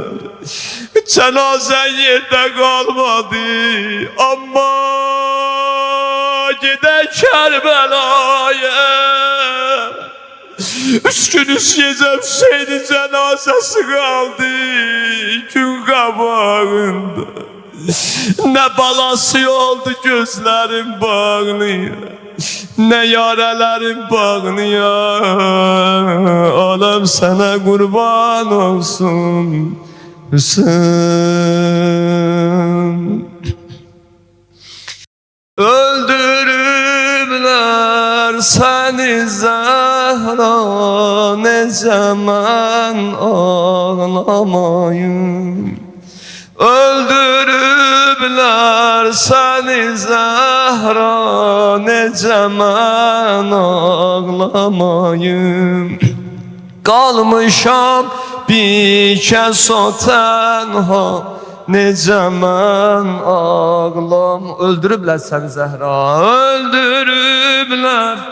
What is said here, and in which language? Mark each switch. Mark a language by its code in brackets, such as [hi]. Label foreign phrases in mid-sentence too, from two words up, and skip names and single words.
[az] Cənazən yerdə qalmadı, amma gedək Kərbəlaya. 3 gün 3 gecə Hüseynin cənazəsi qaldı gün qabağında. Nə balası oldu gözlərim bağlıyır, ne yarelerin bağlıya. [tr] Alem sana kurban olsun Hüseyin. [az] Öldürürler seni Zəhra necə mən ağlamayım Öldürüblər səni Zəhra necə mən ağlamayım Qalmışam bir kəs o tənha Necə mən ağlam Öldürüblər səni Zəhra Öldürüblər